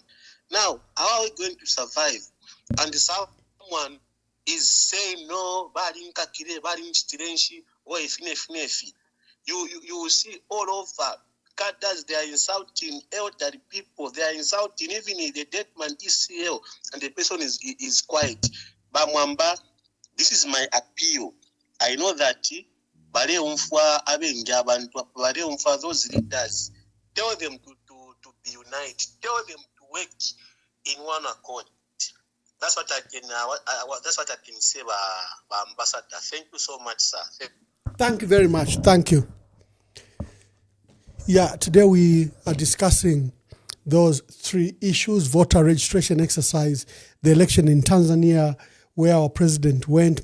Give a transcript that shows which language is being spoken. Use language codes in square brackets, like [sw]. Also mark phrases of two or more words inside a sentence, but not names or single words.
[en] Now, how are we going to survive? And someone is saying, no, you will see all over cadres, they are insulting elderly people, they are insulting even the dead man ECL, and the person is quiet. But Mwamba, this is my appeal. I know that [bem] bale umfwa abenja abantu bale umfwa [en] those leaders, tell them to be united, tell them to work in one accord. That's what I can say, Ambassador. Thank you so much, sir. Thank you very much. Thank you. Yeah, today we are discussing those three issues: voter registration exercise, the election in Tanzania, where our president went.